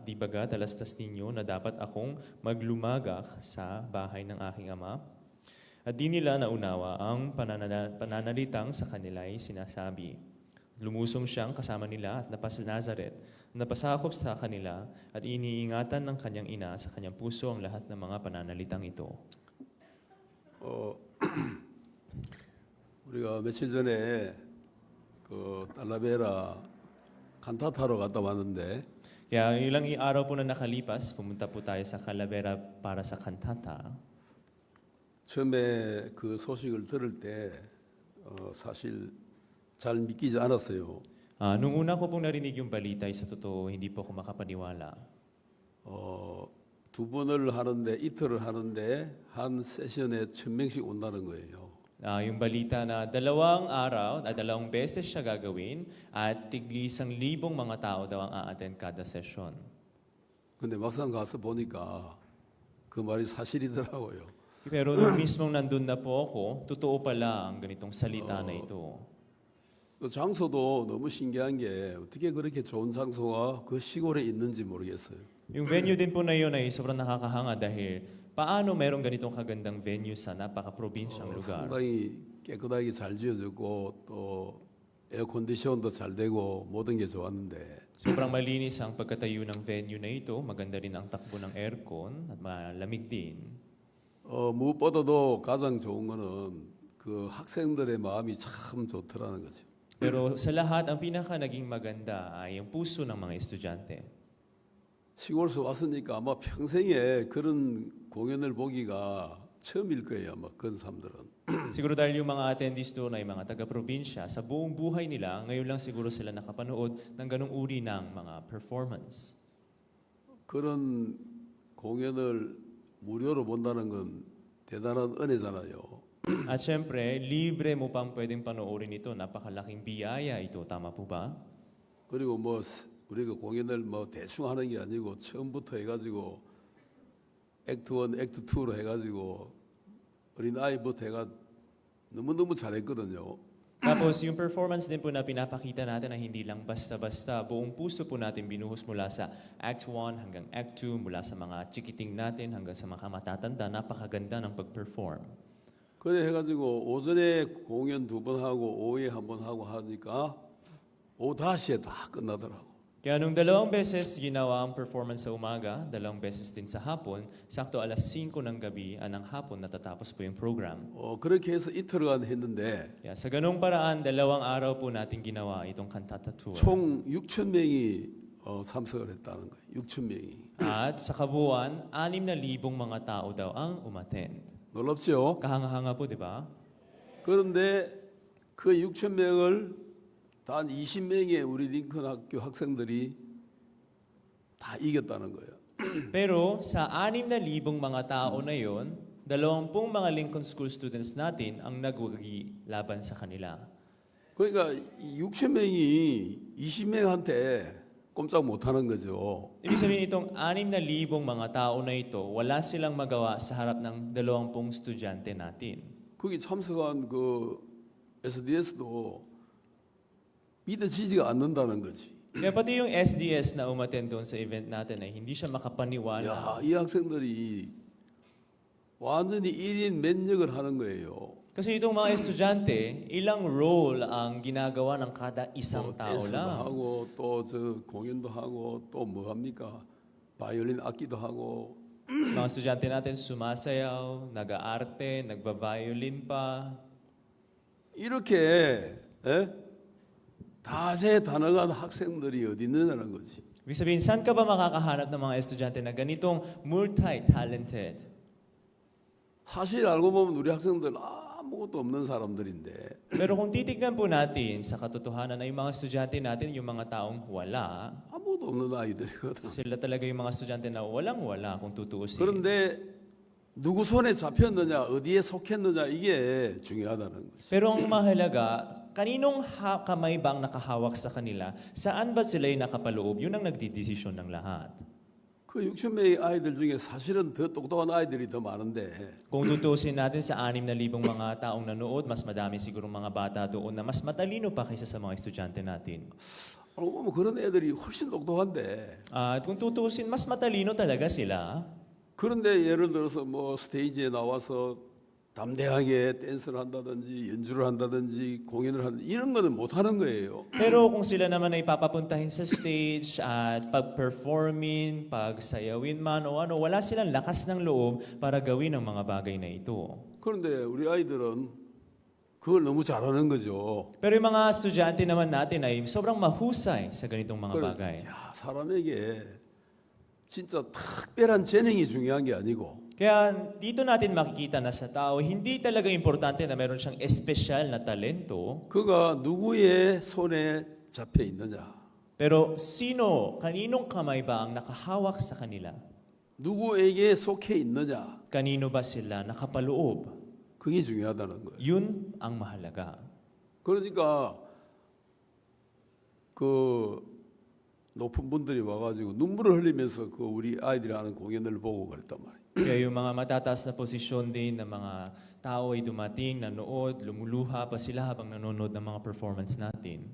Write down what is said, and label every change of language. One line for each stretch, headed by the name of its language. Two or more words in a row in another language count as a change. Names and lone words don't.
Filipino: Di baga talastas ninyo na dapat akong maglumagak sa bahay ng aking ama?" At di nila naunawa ang pananalitang sa kanila ay sinasabi. Lumusong siyang kasama nila at napasa Nazaret, napasakop sa kanila at iniingatan ng kanyang ina sa kanyang puso ang lahat ng mga pananalitang ito.
Korean: 우리가 며칠 전에 그 달라베라 칸타타로 갔다 왔는데
Filipino: Kaya ilang araw po na nakalipas, pumunta po tayo sa Calavera para sa kantata.
Korean: 처음에 그 소식을 들을 때 사실 잘 믿기지 않았어요.
Filipino: Nung una ko pong narinig yung balita, sa totoo, hindi po ako makapaniwala.
Korean: 2번을 하는데 이틀을 하는데 한 세션에 1,000명씩 온다는 거예요.
Filipino: Yung balita na 2 araw, 2 beses siya gagawin at tigli 1,000 mga tao daw ang a-attend kada session.
Korean: 근데 막상 가서 보니까 그 말이 사실이더라고요.
Filipino: Pero nung mismong nandun na po ako, totoo pala ang ganitong salita na ito.
Korean: 그 장소도 너무 신기한 게 어떻게 그렇게 좋은 장소가 그 시골에 있는지 모르겠어요.
Filipino: Yung venue din po na yun ay sobrang nakakahanga dahil paano merong ganitong kagandang venue sa napaka-probinsyang lugar.
Korean: 상당히 깨끗하게 잘 지어졌고 또 에어컨디션도 잘 되고 모든 게 좋았는데
Filipino: Sobrang malinis ang pagkatayo ng venue na ito, maganda rin ang takbo ng aircon at malamig din.
Korean: 무엇보다도 가장 좋은 거는 그 학생들의 마음이 참 좋더라는 거죠.
Filipino: Pero sa lahat, ang pinaka naging maganda ay ang puso ng mga estudyante.
Korean: 시골에서 왔으니까 아마 평생에 그런 공연을 보기가 처음일 거예요. 아마 그런 사람들은.
Filipino: Siguro dahil yung mga attendees doon ay mga taga-probinsya, sa buong buhay nila, ngayon lang siguro sila nakapanood ng ganong uri ng mga performance.
Korean: 그런 공연을 무료로 본다는 건 대단한 은혜잖아요.
Filipino: At syempre, libre mo pang pwedeng panoorin ito. Napakalaking biyaya ito. Tama po ba?
Korean: 그리고 뭐 우리가 공연을 뭐 대충 하는 게 아니고 처음부터 해가지고 액트 1, 액트 2로 해가지고 어린 아이부터 해가 너무너무 잘했거든요.
Filipino: Tapos yung performance din po na pinapakita natin na hindi lang basta-basta, buong puso po natin binuhos mula sa Act 1 hanggang Act 2, mula sa mga chikiting natin hanggang sa mga matatanda, napakaganda ng pag-perform.
Korean: 그래 해가지고 오전에 공연 2번 하고 오후에 1번 하고 하니까 오후 5시에 다 끝나더라고.
Filipino: Kaya nung 2 beses ginawa ang performance sa umaga, 2 beses din sa hapon, sakto alas 5 ng gabi, ng hapon natatapos po yung program.
Korean: 그렇게 해서 이틀간 했는데
Filipino: Kaya sa ganung paraan, 2 araw po natin ginawa itong Cantata Tour.
Korean: 총 6,000명이 참석을 했다는 거예요. 6,000명이.
Filipino: At sa kabuuan, 6,000 mga tao daw ang umattend.
Korean: 놀랍죠?
Filipino: Kahanga-hanga po, di ba?
Korean: 그런데 그 6,000명을 단 20명의 우리 링컨 학교 학생들이 다 이겼다는 거예요.
Filipino: Pero sa 6,000 mga tao na yon, 20 mga Lincoln School students natin ang nagwagi laban sa kanila.
Korean: 그러니까 6천 명이 20명한테 꼼짝 못하는 거죠.
Filipino: Ibig sabihin itong 6,000 mga tao na ito, wala silang magawa sa harap ng 20 estudyante natin.
Korean: 거기 참석한 그 SDS도 믿어지지가 않는다는 거지.
Filipino: Kaya pati yung SDS na umattend doon sa event natin ay hindi siya makapaniwala.
Korean: 야, 이 학생들이 완전히 1인 면역을 하는 거예요.
Filipino: Kasi itong mga estudyante, ilang role ang ginagawa ng kada isang tao
Korean: 댄스도
Filipino: lang.
Korean: 하고 또 저 공연도 하고 또 뭐 합니까? 바이올린 악기도 하고
Filipino: Mga estudyante natin sumasayaw, nag-aarte, nagba-violin pa.
Korean: 이렇게 예? 다재다능한 학생들이 어디 있느냐는 거지.
Filipino: Ibig sabihin, saan ka ba makakahanap ng mga estudyante na ganitong multi-talented?
Korean: 사실 알고 보면 우리 학생들 아무것도 없는 사람들인데
Filipino: Pero kung titignan po natin sa katotohanan na yung mga estudyante natin, yung mga taong wala,
Korean: 아무것도 없는 아이들이거든.
Filipino: sila talaga yung mga estudyante na walang-wala kung tutuusin.
Korean: 그런데 누구 손에 잡혔느냐, 어디에 속했느냐 이게 중요하다는 거지.
Filipino: Pero ang mahalaga, kaninong kamay ba ang nakahawak sa kanila? Saan ba sila'y nakapaloob? Yun ang nagdidesisyon ng lahat.
Korean: 그 6천 명의 아이들 중에 사실은 더 똑똑한 아이들이 더 많은데
Filipino: Kung tutusin natin sa 6,000 mga taong nanood, mas madami siguro mga bata doon na mas matalino pa kaysa sa mga estudyante natin.
Korean: 알고 보면 그런 애들이 훨씬 똑똑한데
Filipino: At kung tutusin, mas matalino talaga sila.
Korean: 그런데 예를 들어서 뭐 스테이지에 나와서 담대하게 댄스를 한다든지 연주를 한다든지 공연을 한다든지 이런 거는 못 하는 거예요.
Filipino: Pero kung sila naman ay papapuntahin sa stage at pag-performing, pag-sayawin man o ano, wala silang lakas ng loob para gawin ang mga bagay na ito.
Korean: 그런데 우리 아이들은 그걸 너무 잘하는 거죠.
Filipino: Pero yung mga estudyante naman natin ay sobrang mahusay sa ganitong mga
Korean: 그래서
Filipino: bagay.
Korean: 야, 사람에게 진짜 특별한 재능이 중요한 게 아니고
Filipino: Kaya dito natin makikita na sa tao, hindi talaga importante na meron siyang espesyal na talento.
Korean: 그가 누구의 손에 잡혀 있느냐,
Filipino: Pero sino, kaninong kamay ba ang nakahawak sa kanila?
Korean: 누구에게 속해 있느냐,
Filipino: Kanino ba sila nakapaloob?
Korean: 그게 중요하다는 거예요.
Filipino: Yun ang mahalaga.
Korean: 그러니까 그 높은 분들이 와가지고 눈물을 흘리면서 그 우리 아이들이 하는 공연을 보고 그랬단 말이에요.
Filipino: Kaya yung mga matataas na posisyon din ng mga tao ay dumating, nanood, lumuluha pa sila habang nanonood ng mga performance natin.